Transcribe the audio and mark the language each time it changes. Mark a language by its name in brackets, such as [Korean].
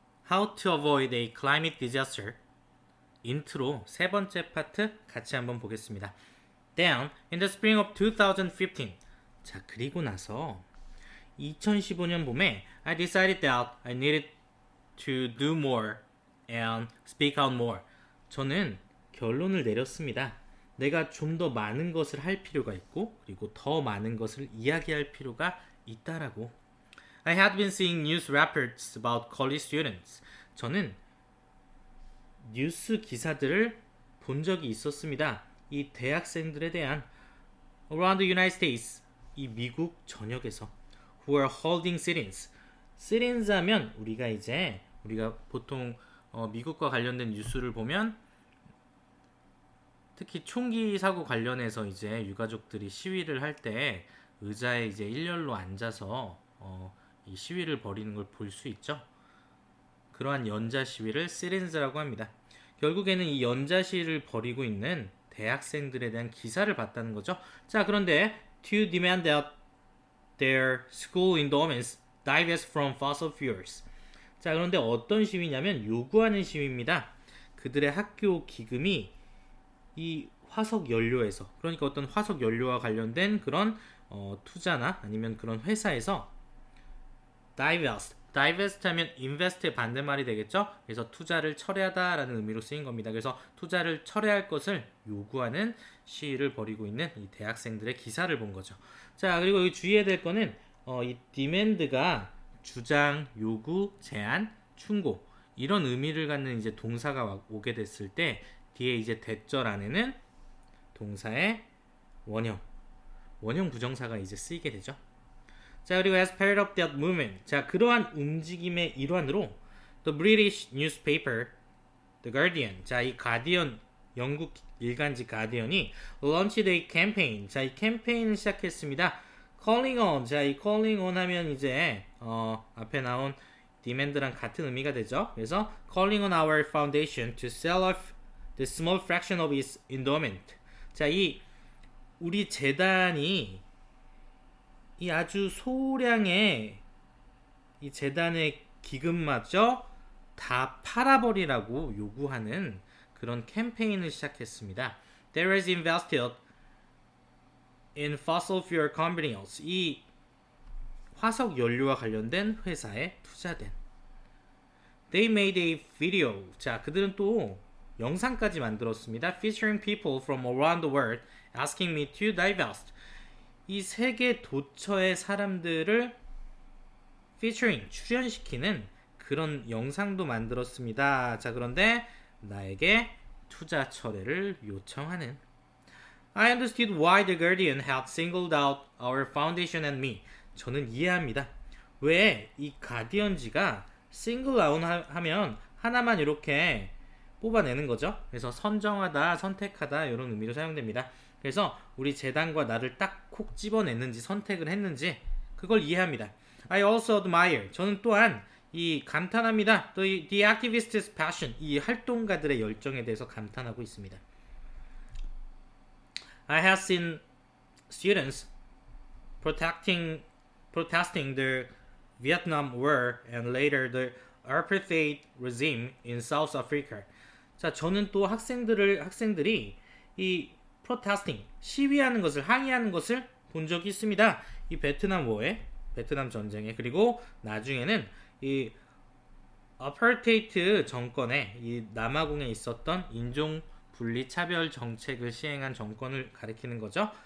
[English] How to avoid a climate disaster. [Korean] 인트로 세 번째 파트 같이 한번 보겠습니다. [English] Then, in the spring of 2015. [Korean] 자, 그리고 나서 2015년 봄에 [English] I decided that I needed to do more and speak out more. [Korean] 저는 결론을 내렸습니다. 내가 좀 더 많은 것을 할 필요가 있고 그리고 더 많은 것을 이야기할 필요가 있다라고. [English] I had been seeing news reports about college students. [Korean] 저는 뉴스 기사들을 본 적이 있었습니다. 이 대학생들에 대한 [English] around the United States, [Korean] 이 미국 전역에서 [English] who are holding sit-ins. [Korean] sit-ins 하면 우리가 보통 미국과 관련된 뉴스를 보면 특히 총기 사고 관련해서 이제 유가족들이 시위를 할 때 의자에 이제 일렬로 앉아서 이 시위를 벌이는 걸 볼 수 있죠. 그러한 연자 시위를 sit-ins라고 합니다. 결국에는 이 연자 시위를 벌이고 있는 대학생들에 대한 기사를 봤다는 거죠. 자, 그런데 [English] to demand that their school endowments divest from fossil fuels. [Korean] 자, 그런데 어떤 시위냐면 요구하는 시위입니다. 그들의 학교 기금이 이 화석 연료에서, 그러니까 어떤 화석 연료와 관련된 그런 투자나 아니면 그런 회사에서 divest 하면 invest의 반대말이 되겠죠. 그래서 투자를 철회하다라는 의미로 쓰인 겁니다. 그래서 투자를 철회할 것을 요구하는 시위를 벌이고 있는 이 대학생들의 기사를 본 거죠. 자, 그리고 여기 주의해야 될 거는 이 demand가 주장, 요구, 제안, 충고 이런 의미를 갖는 이제 동사가 오게 됐을 때 뒤에 이제 대절 안에는 동사의 원형 부정사가 이제 쓰이게 되죠. 자, 그리고 [English] as part of that movement. [Korean] 자, 그러한 움직임의 일환으로 [English] the British newspaper, The Guardian. [Korean] 자, 이 가디언, 영국 일간지 가디언이 [English] launched a campaign. [Korean] 자, 이 캠페인을 시작했습니다. [English] calling on. [Korean] 자, 이 calling on 하면 이제 앞에 나온 demand랑 같은 의미가 되죠. 그래서 [English] calling on our foundation to sell off the small fraction of its endowment. [Korean] 자, 이 우리 재단이 이 아주 소량의 이 재단의 기금마저 다 팔아버리라고 요구하는 그런 캠페인을 시작했습니다. [English] There is invested in fossil fuel companies. [Korean] 이 화석 연료와 관련된 회사에 투자된. [English] They made a video. [Korean] 자, 그들은 또 영상까지 만들었습니다. [English] Featuring people from around the world asking me to divest. [Korean] 이 세계 도처의 사람들을 featuring, 출연시키는 그런 영상도 만들었습니다. 자, 그런데 나에게 투자 철회를 요청하는. [English] I understood why the Guardian had singled out our foundation and me. [Korean] 저는 이해합니다. 왜 이 가디언지가 single out 하면 하나만 이렇게 뽑아내는 거죠. 그래서 선정하다, 선택하다 이런 의미로 사용됩니다. 그래서 우리 재단과 나를 딱 콕 집어냈는지 선택을 했는지 그걸 이해합니다. [English] I also admire. [Korean] 저는 또한 이 감탄합니다. [English] The activist's passion. [Korean] 이 활동가들의 열정에 대해서 감탄하고 있습니다. [English] I have seen students protesting the Vietnam War and later the apartheid regime in South Africa. [Korean] 자, 저는 또 학생들이 이 protesting, 시위하는 것을, 항의하는 것을 본 적이 있습니다. 이 베트남 전쟁에, 그리고 나중에는 이 아파르테이트 정권에, 이 남아공에 있었던 인종 분리 차별 정책을 시행한 정권을 가리키는 거죠.